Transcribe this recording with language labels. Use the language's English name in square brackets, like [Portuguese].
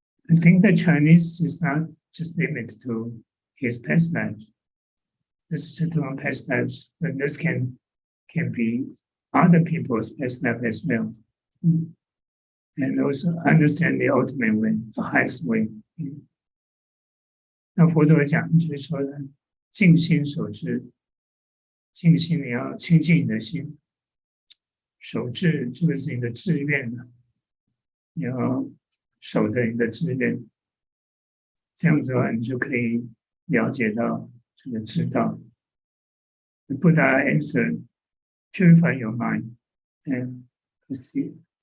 [English] I think the Chinese is not just limited to his past lives. This is just one past lives, but this can be other people's past life as well. And also understand the ultimate way, the highest way. [Chinese] 那佛陀讲就是说呢，静心守志，静心你要清净你的心，守志这个是你的志愿呢，你要守着你的志愿，这样子的话你就可以了解到这个知道。 [English] The Buddha answered, purify your mind and perceive.